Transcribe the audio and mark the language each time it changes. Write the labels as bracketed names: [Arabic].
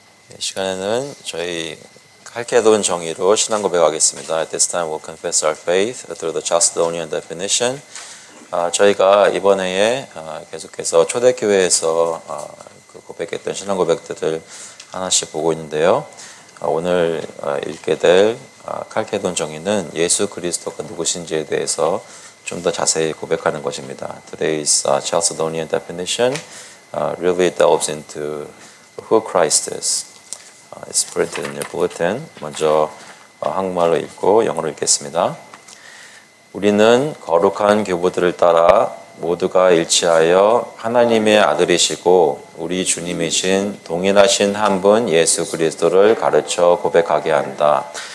[Korean] 이 시간에는 저희 칼케돈 정의로 신앙 고백하겠습니다. [English] At this time we'll confess our faith through the Chalcedonian definition. [Korean] 저희가 이번 해에 계속해서 초대교회에서 고백했던 신앙 고백들을 하나씩 보고 있는데요. 오늘 읽게 될 칼케돈 정의는 예수 그리스도가 누구신지에 대해서 좀 더 자세히 고백하는 것입니다. [English] Today's Chalcedonian definition really delves into who Christ is. It's printed in your bulletin. [Korean] 먼저 한국말로 읽고 영어로 읽겠습니다. 우리는 거룩한 교부들을 따라 모두가 일치하여 하나님의 아들이시고 우리 주님이신 동일하신 한 분 예수 그리스도를 가르쳐 고백하게 한다.